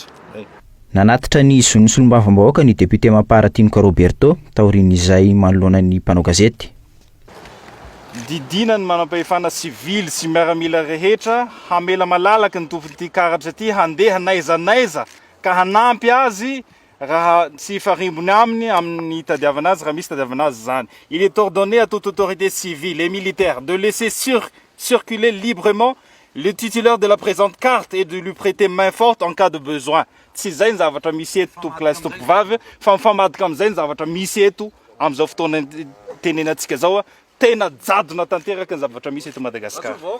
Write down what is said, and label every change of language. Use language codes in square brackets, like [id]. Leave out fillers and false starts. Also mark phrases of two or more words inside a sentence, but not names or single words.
[mg] nanatitra ny zon'ny solombavambahoaka ny député Mamparatinoko Roberto taorin'izay manoloana ny mpanao gazety didina ny manam-pahefana civil sy miaramila rehetra hamela malalaky ny tompon'ity karatra ity handeha naizanaiza ka hanampy azy raha tsy farimbony aminy amin'ny tadiavana azy raha misy tadiavana azy zany. [fr] Il est ordonné à toute autorité civile et militaire de laisser circuler librement le titulaire de la présente carte et de lui prêter main forte en cas de besoin. [mg] Tsy zay ny zavatra misy eto tompoklazy tompovavy fa mifamadika amin'izay ny zavatra misy eto amin'izao fotoana tenenantsika zao tena jadona tanteraka ny zavatra misy eto Madagasikara.